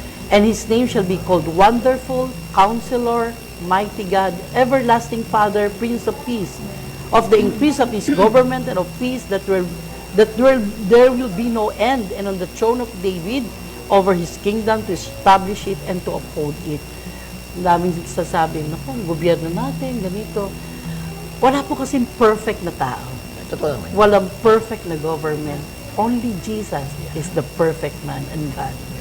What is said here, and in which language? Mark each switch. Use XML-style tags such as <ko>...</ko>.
<en>And his name shall be called Wonderful, Counselor, Mighty God, Everlasting Father, Prince of Peace. Of the increase of his government and of peace there will be no end, and on the throne of David, over his kingdom, to establish it and to uphold it.</en> <tl>Ang daming sasabi, naku, ang gobyerno natin, ganito. Wala po kasing perfect na tao. Totoo naman. Walang perfect na government.</tl> <en>Only Jesus is the perfect man and God.</en>